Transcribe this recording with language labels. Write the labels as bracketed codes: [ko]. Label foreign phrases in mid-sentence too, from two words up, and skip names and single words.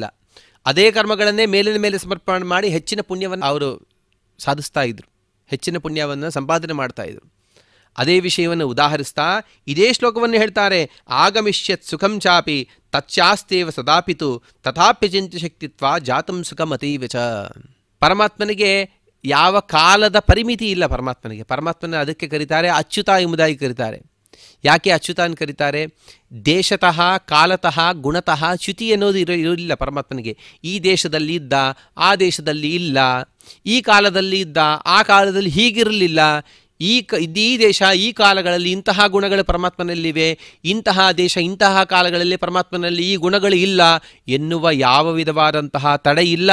[kn] ಅದೇ ಕರ್ಮಗಳನ್ನೇ ಮೇಲಿನ ಮೇಲೆ ಸಮರ್ಪಣೆ ಮಾಡಿ ಹೆಚ್ಚಿನ ಪುಣ್ಯವನ್ನು ಅವರು ಸಾಧಿಸ್ತಾ ಇದ್ರು, ಹೆಚ್ಚಿನ ಪುಣ್ಯವನ್ನು ಸಂಪಾದನೆ ಮಾಡ್ತಾಯಿದ್ರು. ಅದೇ ವಿಷಯವನ್ನು ಉದಾಹರಿಸ್ತಾ ಇದೇ ಶ್ಲೋಕವನ್ನು ಹೇಳ್ತಾರೆ, [sa] ಆಗಮಿಷ್ಯತ್ ಸುಖಂ ಚಾಪಿ ತಚ್ಚಾಸ್ತೇವ ಸದಾಪಿತು ತಥಾಪ್ಯಚಿಂತ್ಯ ಶಕ್ತಿತ್ವ ಜಾತಂ ಸುಖಂ ಅತೀವ ಚ. [kn] ಪರಮಾತ್ಮನಿಗೆ ಯಾವ ಕಾಲದ ಪರಿಮಿತಿ ಇಲ್ಲ. ಪರಮಾತ್ಮನ ಅದಕ್ಕೆ ಕರೀತಾರೆ ಅಚ್ಯುತ ಎಂಬುದಾಗಿ ಕರೀತಾರೆ. ಯಾಕೆ ಅಚ್ಯುತ ಅಂತ ಕರೀತಾರೆ? [sa] ದೇಶತಃ, ಕಾಲತಃ, ಗುಣತಃ [kn] ಚ್ಯುತಿ ಅನ್ನೋದು ಇರಲಿಲ್ಲ ಪರಮಾತ್ಮನಿಗೆ. ಈ ದೇಶದಲ್ಲಿ ಇದ್ದ, ಆ ದೇಶದಲ್ಲಿ ಇಲ್ಲ, ಈ ಕಾಲದಲ್ಲಿ ಇದ್ದ, ಆ ಕಾಲದಲ್ಲಿ ಹೀಗಿರಲಿಲ್ಲ, ಈ ದೇಶ ಈ ಕಾಲಗಳಲ್ಲಿ ಇಂತಹ ಗುಣಗಳು ಪರಮಾತ್ಮನಲ್ಲಿವೆ, ಇಂತಹ ದೇಶ ಇಂತಹ ಕಾಲಗಳಲ್ಲಿ ಪರಮಾತ್ಮನಲ್ಲಿ ಈ ಗುಣಗಳು ಇಲ್ಲ ಎನ್ನುವ ಯಾವ ವಿಧವಾದಂತಹ ತಡೆ ಇಲ್ಲ.